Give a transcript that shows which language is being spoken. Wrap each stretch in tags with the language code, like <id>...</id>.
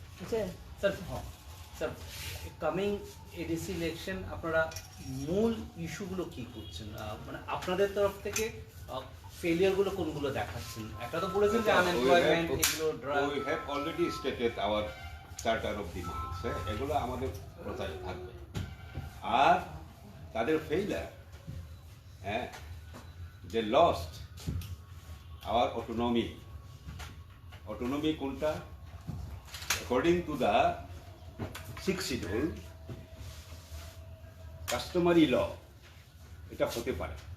<bn>Sir sir</bn> <en>coming ADC election</en> <bn>আপনারা মূল ইস্যুগুলো কি করছেন, মানে আপনাদের তরফ থেকে ফেলিয়ারগুলো কোনগুলো দেখাচ্ছেন? একটা তো বলেছেন যে আনএমপ্লয়মেন্ট, এগুলো drug.</bn> <en>We have already stated our charter of demands,</en> <bn>এগুলো আমাদের প্রচারে থাকবে। আর তাদের ফেইলার, হ্যাঁ, যে</bn> <en>Lost our autonomy.</en> <bn>অটোনমি কোনটা?</bn> <en>according to the 6th schedule customary law</en> <bn>এটা হতে পারে।</bn>